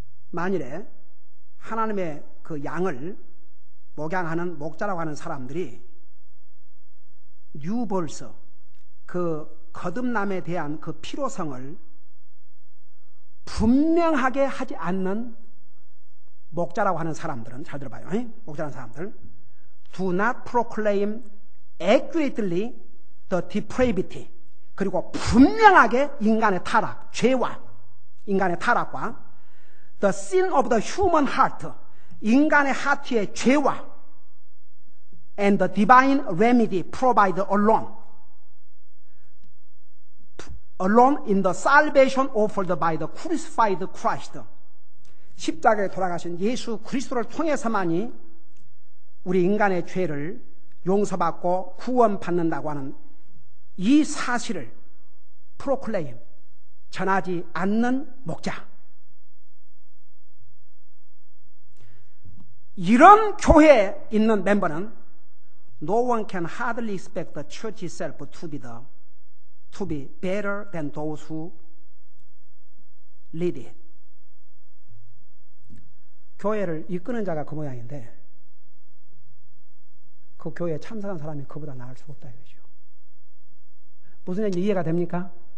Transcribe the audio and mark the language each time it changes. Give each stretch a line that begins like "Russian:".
Korean: 만일에 하나님의 그 양을 목양하는 목자라고 하는 사람들이
English: new birth,
Korean: 그 거듭남에 대한 그 필요성을 분명하게 하지 않는 목자라고 하는 사람들은, 잘 들어봐요. 목자라는 사람들,
English: do not proclaim accurately the depravity,
Korean: 그리고 분명하게 인간의 타락, 죄와 인간의 타락과
English: the sin of the human heart,
Korean: 인간의 하트의 죄와
English: and the divine remedy provided alone in the salvation offered by the crucified Christ.
Korean: 십자가에 돌아가신 예수 그리스도를 통해서만이 우리 인간의 죄를 용서받고 구원받는다고 하는 이 사실을 프로클레임, 전하지 않는 목자. 이런 교회에 있는 멤버는
English: no one can hardly expect the church itself to be better than those who lead it.
Korean: 교회를 이끄는 자가 그 모양인데 그 교회에 참석한 사람이 그보다 나을 수가 없다 이거죠. 무슨 얘기인지 이해가 됩니까?